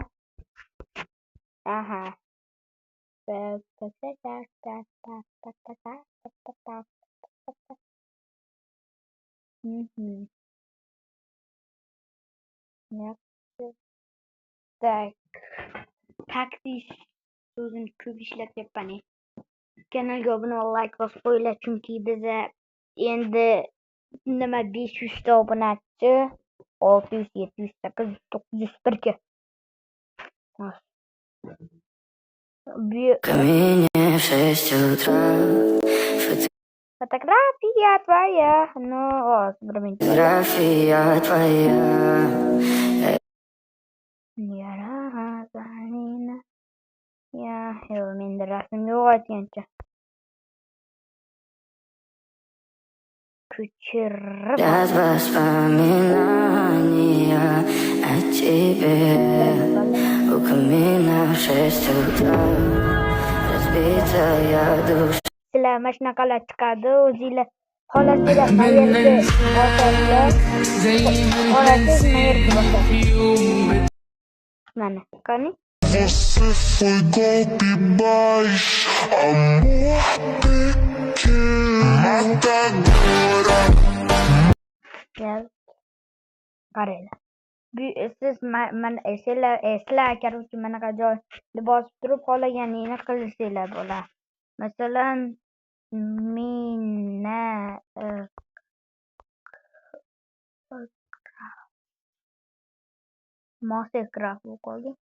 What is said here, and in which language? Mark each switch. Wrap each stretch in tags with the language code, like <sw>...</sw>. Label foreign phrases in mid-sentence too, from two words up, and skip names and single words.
<ru>Aha. Tak.</ru> <uz>Taktiş so'zini ko'p ishlatyapman. Kanalga obuna ol, like bosib qo'yinglar, chunki biza endi nima 500 ta obunachi, 600, 700, 800, 900 birga.</uz> <ru>Фотография твоя, фотография твоя.</ru> <uz>Menda rasm yo'q aytgancha.</uz> <ru>Ko'chirib воспоминания о тебе. У камина в 6 утра разбитая душа.</ru> <uz>Sizlar mana shunaqalar chiqadi, o'zinglar xohlasanglar qayerga bosasizlar. Mana, qani?</uz> <pt>Você foi golpe baixo, amor pequeno, matadora.</pt> <uz>Qaranglar. Siz sizlar короче manaqa joyni bosib turib xohlaganingni qilsanglar bo'ladi. Masalan, Minecraft bo'lib qoldi.</uz>